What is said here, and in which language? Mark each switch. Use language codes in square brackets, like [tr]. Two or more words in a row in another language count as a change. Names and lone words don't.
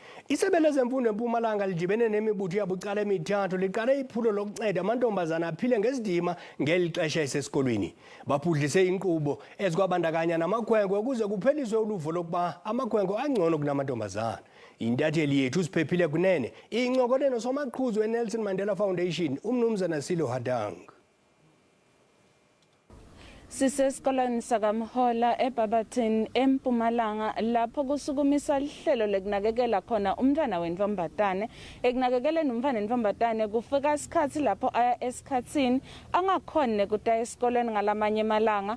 [xh] Isebe lezemfundo eMpumalanga lidibene nemibutho yabucala emithathu liqale iphulo lokunceda amantombazana aphile ngesidima ngelixa esesikolweni. Baphuhlise iinkqubo ezikwabandakanya namakhwenkwe ukuze kupheliswe uluvo lokuba amakhwenkwe angcono kunamantombazana. Intatheli yethu siphephile kunene incokole nosomaqhuzu eNelson Mandela Foundation umnumzana Sello Hatang. [ss] Sisesikolweni sakamhola eBarberton eMpumalanga lapho kusukumisa lihlelo lekunakekela khona umntwana wentombatane. Ekunakekeleni umntwana wentombatane kufika isikhathi lapho aya esikhatsini angakhona ukuya esikoleni ngalamanye amalanga.